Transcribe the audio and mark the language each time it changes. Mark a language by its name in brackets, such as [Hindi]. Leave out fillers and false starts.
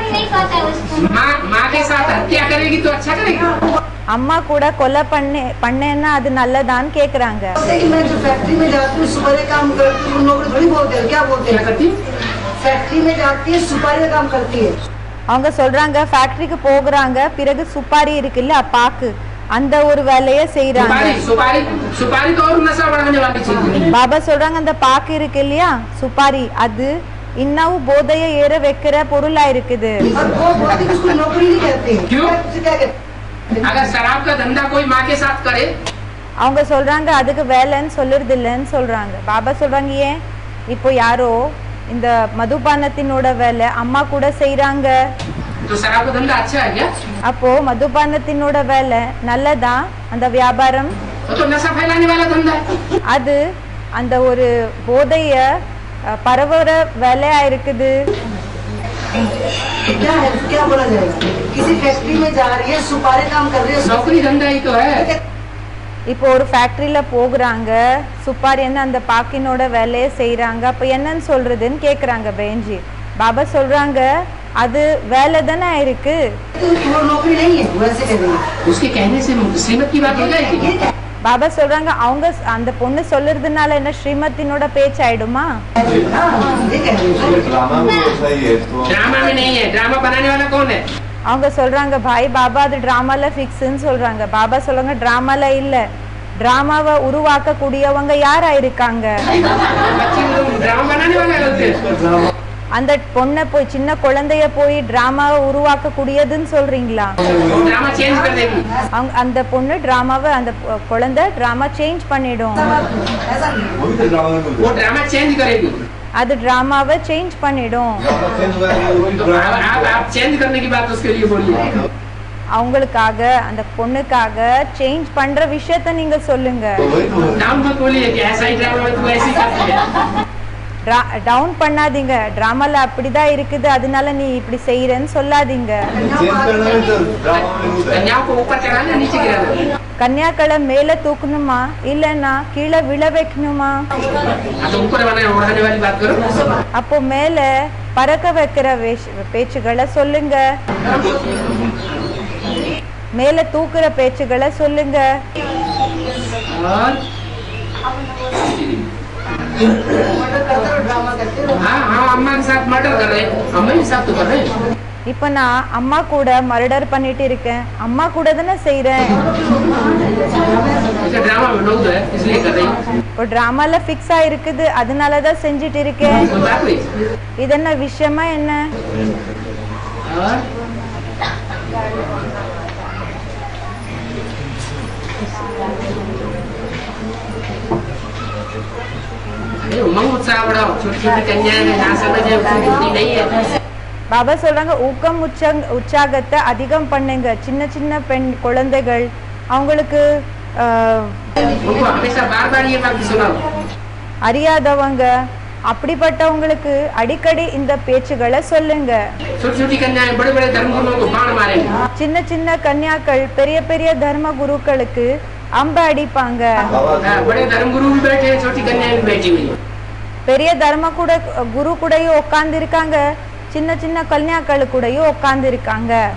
[Hindi] माँ के साथ हत्या करेगी तो अच्छा करेगी. [Tamil] அம்மா கூட கொலை பண்ணேன்னா அது நல்லதான்னு கேக்குறாங்க. [Hindi] मैं जो फैक्ट्री में जाती हूँ सुपारी काम करती हूँ, नौकरी थोड़ी बोलते हैं, क्या बोलते क्या हैं? करती? फैक्ट्री में जाती है सुपारी का काम करती है. [Tamil] அவங்க சொல்றாங்க ஃபேக்டரிக்கு போகுறாங்க, பிறகு சுப்பாரி இருக்குல்ல பாக்கு, அந்த ஒரு வேலையை செய்யறாங்க. [Hindi] सुपारी तो और नशा बढ़ाने वाली चीज है. [Tamil] பாபா சொல்றாங்க அந்த பாக்கு இருக்கு இல்லையா சுப்பாரி, அது இன்னும் போதையை ஏற வைக்கிற பொருளா இருக்குது. [Hindi] और वो बोलते हैं उसको नौकरी नहीं कहते हैं. क्यों? क्या कहते हैं? अगर शराब का धंधा कोई माँ के साथ करे [Tamil] அவங்க சொல்றாங்க அதுக்கு வேலைன்னு சொல்லுறது இல்லைன்னு சொல்றாங்க. பாபா சொல்றாங்க ஏன், இப்போ யாரோ இந்த மதுபானத்தினோட வேலை அம்மா கூட செய்யறாங்க, [Hindi] तो शराब का धंधा अच्छा है क्या? [Tamil] அப்போ மதுபானத்தினோட வேலை நல்லதா? அந்த வியாபாரம் [Hindi] वो तो नशा फैलाने वाला धंधा है. [Tamil] அது அந்த ஒரு போதைய பரவுற வேலையா இருக்குது. [Hindi] क्या है, क्या बोला जाएगा? किसी फैक्ट्री में जा रही है, सुपारी काम कर रही है, नौकरी धंधा ही तो है. [Tamil] இப்போ ஒரு ஃபேக்டரியில போகுறாங்க, சுப்பாரி என்ன அந்த பாக்கினோட வேலையை செய்யறாங்க, அப்ப என்னன்னு சொல்றதுன்னு கேக்குறாங்க பெஞ்சி. பாபா சொல்றாங்க அது வேலை தானே இருக்கு, [Hindi] वो नौकरी नहीं है, वैसे कह रही है. उसके कहने से श्रीमत की बात हो जाएगी. [Tamil] பாபா சொல்றாங்க அவங்க அந்த பொண்ணு சொல்றதுனால என்ன ஸ்ரீமத்தினோட பேச்சாயிடுமா? [Hindi] हाँ, ये कह रही है. ड्रामा में वो सही है तो ड्रामा में नहीं है. ड्रामा बनाने वाला कौन है? [Tamil] அவங்க சொல்றாங்க பாய் பாபா அது டிராமால ஃபிக்ஸ்ன்னு சொல்றாங்க. பாபா சொல்றாங்க டிராமால இல்ல, டிராமாவை உருவாக்க கூடியவங்க யாரா இருக்காங்க? [Hindi] बच्चे को ड्रामा बनाने वाला बोलते हैं. [Tamil] அந்த பொண்ணை போய் சின்ன குழந்தைய போய் டிராமாவை உருவாக்க கூடியதுன்னு சொல்றீங்களா? [Hindi] ड्रामा चेंज कर देगी. [Tamil] அந்த பொண்ணு டிராமாவை அந்த குழந்தை டிராமா சேஞ்ச் பண்ணிடும், [Hindi] ऐसा नहीं है. वही तो ड्रामा में वो ड्रामा चेंज करेगी. [Tamil] அது டிராமாவை சேஞ்ச் பண்ணிடும். [Hindi] चेंज हुआ है वही तो ड्रामा आप चेंज करने की बात उसके लिए बोलिए. [Tamil] அவங்களுக்காக அந்த பொண்ணுக்காக சேஞ்ச் பண்ற விஷயத்த நீங்க சொல்லுங்க. [Hindi] वही तो नाम मत बोलिए कि ऐसा ही ड्रामा में तू ऐसी करती है. [Tamil] டவுன் பண்ணாதீங்க, டிராமால அப்படிதான் இருக்குது அதனால நீ இப்படி செய்யறன்னு சொல்லாதீங்க. [Hindi] चेंज करना है तो ड्रामा में होता है कन्याओं को ऊपर चढ़ाना नीचे गिराना. [Tamil] கன்யாக்களை மேல தூக்கணுமா இல்லன்னா கீழே விழ வைக்கணுமா? [Hindi] तो ऊपर बढ़ाने वाली बात करो. [Tamil] அப்போ மேல பறக்க வைக்கிற பேச்சுகளை சொல்லுங்க, மேல தூக்குற பேச்சுகளை சொல்லுங்க. [Hindi] और मर्डर करते हो, ड्रामा करते हो. हाँ हाँ अम्मा के साथ मर्डर कर रहे हैं, अम्मा के साथ तो कर रहे हैं. [Tamil] இப்போ நான் அம்மா கூட மர்டர் பண்ணிட்டு இருக்கேன், அம்மா கூட தானே செய்றேன். [Hindi] इसे ड्रामा में नौकरी है इसलिए कर रही हूँ। [Tamil] ஒரு டிராமால ஃபிக்ஸ் ஆயிருக்குது, அதனால தான் செஞ்சுட்டு இருக்கேன். [Hindi] कोई बात नहीं। [Tamil] இது என்ன விஷயமா என்ன? [Hindi] और अरे उमंग उत्साह बढ़ाओ, छोटी छोटी कन्याएं हैं, ना समझे उसकी बुद्धि नहीं है। [Tamil] பாபா சொல்றாங்க ஊக்கம் உற்சாகத்தை அதிகம் பண்ணுங்க. சின்ன சின்ன பெண் குழந்தைகள் அவங்களுக்கு [Hindi] उनको हमेशा बार बार ये बात सुनाओ। [Tamil] அறியாதவங்க அப்படிப்பட்டவங்களுக்கு அடிக்கடி இந்த பேச்சுகளை சொல்லுங்க. [Hindi] छोटी छोटी कन्याएं बड़े बड़े धर्मगुरुओं को बाण मारेंगे। [Tamil] சின்ன சின்ன கன்யாக்கள் பெரிய பெரிய தர்ம குருக்களுக்கு அம்ப அடிப்பாங்க. [Hindi] बड़े धर्मगुरु भी बैठे हैं, छोटी कन्याएं भी बैठी हुई हैं। [Tamil] பெரிய தர்ம கூட குரு கூடயும் உட்கார்ந்து இருக்காங்க, சின்ன சின்ன கன்யாக்கள் கூடயும் உட்கார்ந்து இருக்காங்க.